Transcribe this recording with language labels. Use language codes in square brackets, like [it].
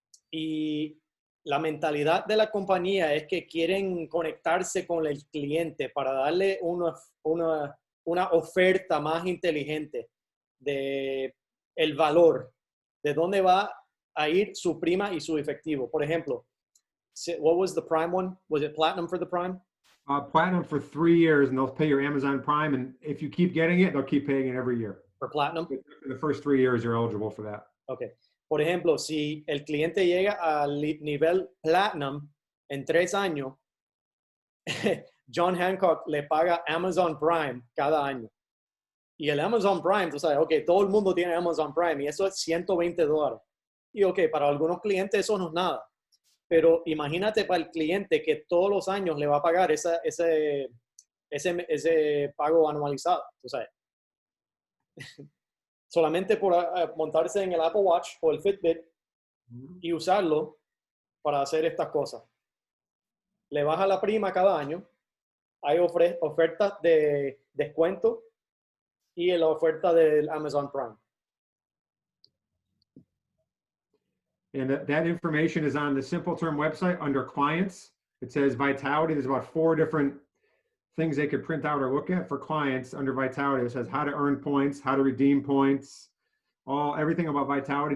[es] Y la mentalidad de la compañía es que quieren conectarse con el cliente para darle una oferta más inteligente de el valor, de dónde va a ir su prima y su efectivo. Por ejemplo, [en] what was the Prime one? Was it Platinum for the Prime? Platinum for 3 years, and they'll pay your Amazon Prime. And if you keep getting it, they'll keep paying it every year. For Platinum? For the first 3 years, you're eligible for that. Okay. [es] Por ejemplo, si el cliente llega al nivel Platinum en 3 años, John Hancock le paga Amazon Prime cada año. Y el Amazon Prime, tú sabes, ok, todo el mundo tiene Amazon Prime y eso es $120. Y ok, para algunos clientes eso no es nada. Pero imagínate para el cliente que todos los años le va a pagar ese pago anualizado, tú sabes. Solamente por montarse en el Apple Watch o el Fitbit y usarlo para hacer estas cosas. Le baja la prima cada año. Hay ofertas de descuento y la oferta del Amazon Prime. [en] And that information is on the Simple Term website under clients. It says Vitality. There's about 4 different things they could print out or look at for clients under Vitality. It says how to earn points, how to redeem points, everything about Vitality.